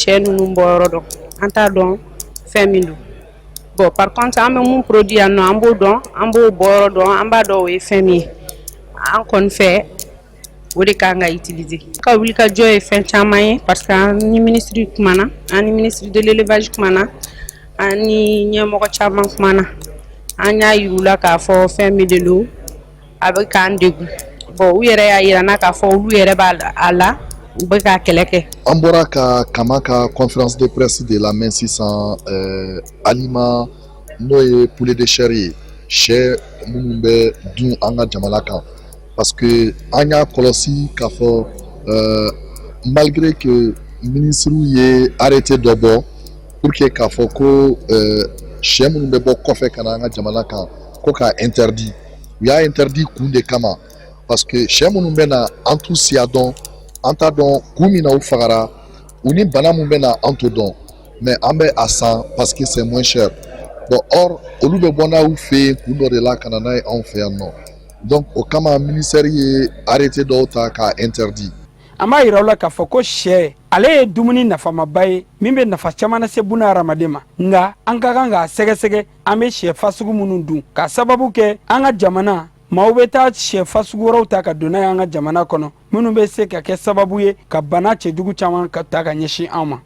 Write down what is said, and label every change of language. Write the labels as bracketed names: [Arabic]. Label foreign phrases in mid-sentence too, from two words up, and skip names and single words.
[Bambara] sɛ ninnu bɔ yɔrɔ dɔn an t'a dɔn fɛn min don [French] bon par contre [Bambara] an bɛ mun produit yan nɔ an b'o dɔn an b'o bɔ yɔrɔ dɔn an b'a dɔn o ye fɛn min ye an kɔni fɛ o de kan ka utiliser ka wulikajɔ ye fɛn caman ye [French] parce que [Bambara] an ni ministre kumana an ni [French] ministre de l'élevage [Bambara] kumana an ni ɲɛmɔgɔ caman kumana an y'a yir'u la k'a fɔ fɛn min de don a bɛ k'an degun bon u yɛrɛ y'a yira n na k'a fɔ olu yɛrɛ b'a la u bɛ ka kɛlɛ kɛ. An bɔra ka Kama ka [French] conférence de presse de la main 600 aliment [Bambara] n'o ye [French] poulet de chair [Bambara] ye sɛ minnu bɛ dun an ka jamana kan [French] parce que [Bambara] an y'a kɔlɔsi k'a fɔ [French] malgré que [Bambara] ministre ye arrêté dɔ bɔ [French] pour que [Bambara] k'a fɔ ko sɛ minnu bɛ bɔ kɔfɛ ka na an ka jamana kan ko k'a interdit u y'a interdit kun de kama [French] parce que [Bambara] sɛ minnu bɛ na an t'u siya dɔn an t'a dɔn kun min na u fagara u ni bana min bɛ na an t'o dɔn mais an bɛ a san [French] parce que c'est moins cher bon or [Bambara] olu bɛ bɔ n'aw fɛ yen kun dɔ de la ka na n'a ye anw fɛ yan nɔ donc o kama ministère ye arrêté dɔw ta k'a interdit. an b'a yira u la k'a fɔ ko sɛ ale ye dumuni nafamaba ye min bɛ nafa caman lase buna hadamaden ma nka an ka kan k'a sɛgɛsɛgɛ an bɛ sɛ fasugu minnu dun k'a sababu kɛ an ka jamana maaw bɛ taa sɛ fasugu wɛrɛw ta ka don n'a ye an ka jamana kɔnɔ minnu bɛ se ka kɛ sababu ye ka bana cɛjugu caman ka ta ka ɲɛsin an ma.